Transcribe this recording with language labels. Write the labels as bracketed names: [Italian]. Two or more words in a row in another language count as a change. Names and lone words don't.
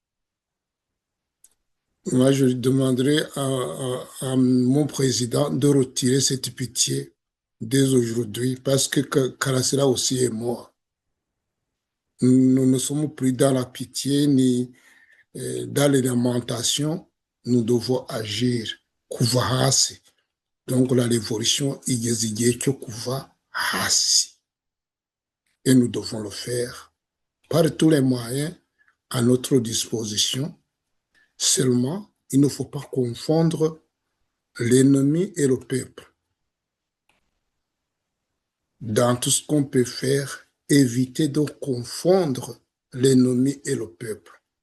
[French] Moi, je demanderai à mon président de retirer cette pitié dès aujourd'hui parce que Karasira aussi est mort. Nous ne sommes plus dans la pitié ni dans les lamentations. Nous devons agir. [Kinyarwanda] Kuva hasi. [French] Donc la révolution [Kinyarwanda] igeze igihe cyo kuva hasi. [French] Et nous devons le faire par tous les moyens à notre disposition. Seulement, il ne faut pas confondre l'ennemi et le peuple. Dans tout ce qu'on peut faire, éviter de confondre l'ennemi et le peuple.